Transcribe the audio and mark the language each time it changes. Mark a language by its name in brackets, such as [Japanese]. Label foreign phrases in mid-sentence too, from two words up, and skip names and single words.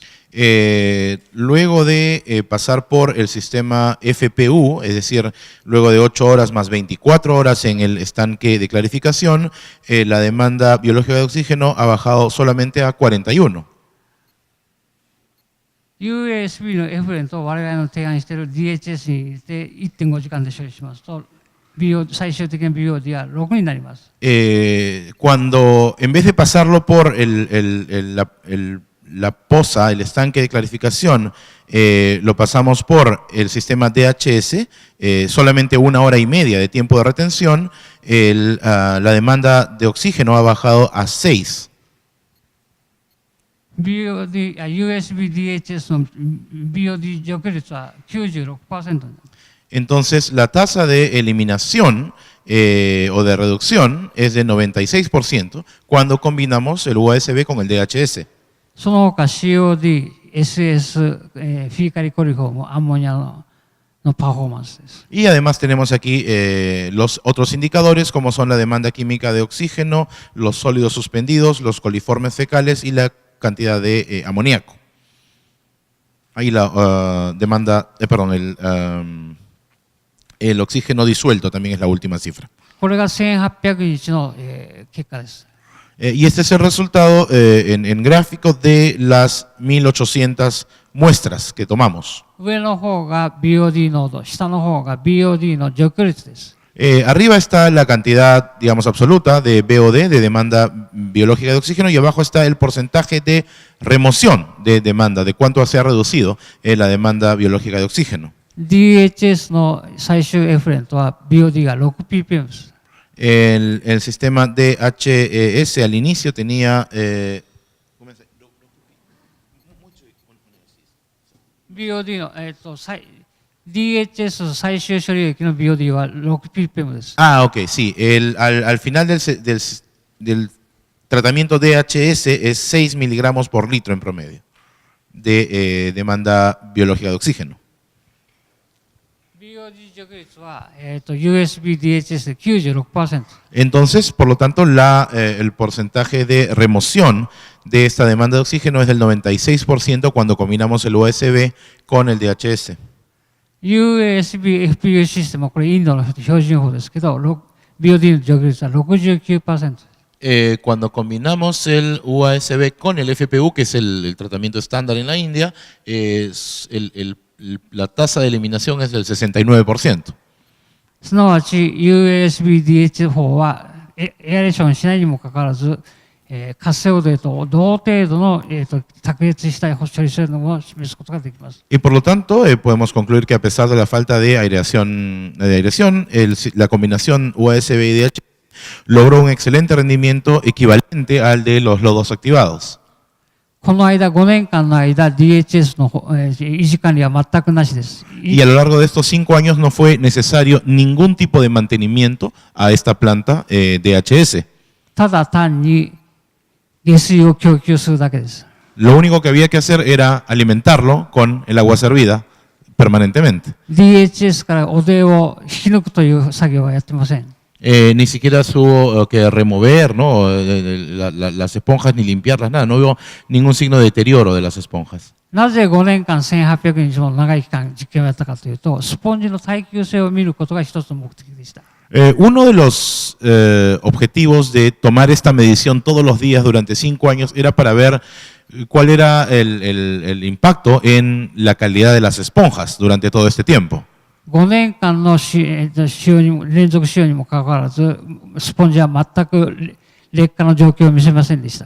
[Spanish] Luego de pasar por el sistema FPU, es decir, luego de 8 horas más 24 horas en el estanque de clarificación, la demanda biológica de oxígeno ha bajado solamente a 41. [Japanese] USB のエフレンと我々の提案している DHS に入れて 1.5 時間で処理しますと最終的な BOD は6になります。 [Spanish] Cuando en vez de pasarlo por la poza, el estanque de clarificación, lo pasamos por el sistema DHS, solamente 1 hora y media de tiempo de retención, la demanda de oxígeno ha bajado a 6. [Japanese] USB DHS の BOD 除去率は 96% になります。 [Spanish] Entonces, la tasa de eliminación o de reducción es de 96% cuando combinamos el UASB con el DHS. [Japanese] その他 COD、SS、 [English] fecal coliform, [Japanese] アンモニアのパフォーマンスです。 [Spanish] Y además tenemos aquí los otros indicadores como son la demanda química de oxígeno, los sólidos suspendidos, los coliformes fecales y la cantidad de amoníaco. Ahí la demanda, el oxígeno disuelto también es la última cifra. [Japanese] これが1800日の、結果です。 [Spanish] Y este es el resultado en gráfico de las 1800 muestras que tomamos. [Japanese] 上の方が BOD 濃度、下の方が BOD の除去率です。 [Spanish] Arriba está la cantidad, digamos, absoluta de BOD, de demanda biológica de oxígeno, y abajo está el porcentaje de remoción de demanda, de cuánto se ha reducido la demanda biológica de oxígeno. [Japanese] DHS の最終エフレントは BOD が 6ppm です。 [Spanish] El sistema DHS al inicio tenía... [Japanese] BOD の、DHS の最終処理液の BOD は 6ppm です。 [Spanish] Ah, ok, sí. Al final del tratamiento DHS es 6 miligramos por litro en promedio de demanda biológica de oxígeno. [Japanese] BOD 除去率は、USB DHS で 96%。 [Spanish] Entonces, por lo tanto, el porcentaje de remoción de esta demanda de oxígeno es del 96% cuando combinamos el USB con el DHS. [Japanese] USB FPU システムはこれインドの標準法ですけど、BOD の除去率は 69%。 [Spanish] Cuando combinamos el USB con el FPU, que es el tratamiento estándar en la India, la tasa de eliminación es del 69%. [Japanese] すなわち USB DH 法はエアレーションしないにもかかわらず、活性汚泥と同程度の、卓越した処理性能を示すことができます。 [Spanish] Y por lo tanto, podemos concluir que a pesar de la falta de aireación, la combinación USB y DH logró un excelente rendimiento equivalente al de los lodos activados. [Japanese] この間、5年間の間、DHS の維持管理は全くなしです。 [Spanish] Y a lo largo de estos 5 años no fue necesario ningún tipo de mantenimiento a esta planta DHS. [Japanese] ただ単に下水を供給するだけです。 [Spanish] Lo único que había que hacer era alimentarlo con el agua servida permanentemente. [Japanese] DHS から汚泥を引き抜くという作業はやってません。 [Spanish] Ni siquiera hubo que remover, ¿no? Las esponjas ni limpiarlas, nada. No hubo ningún signo de deterioro de las esponjas. [Japanese] なぜ5年間1800日も長い期間実験をやったかというと、スポンジの耐久性を見ることが一つの目的でした。 [Spanish] Uno de los objetivos de tomar esta medición todos los días durante 5 años era para ver cuál era el impacto en la calidad de las esponjas durante todo este tiempo. [Japanese] 5 年間の連続使用にもかかわらず、スポンジは全く劣化の状況を見せませんでした。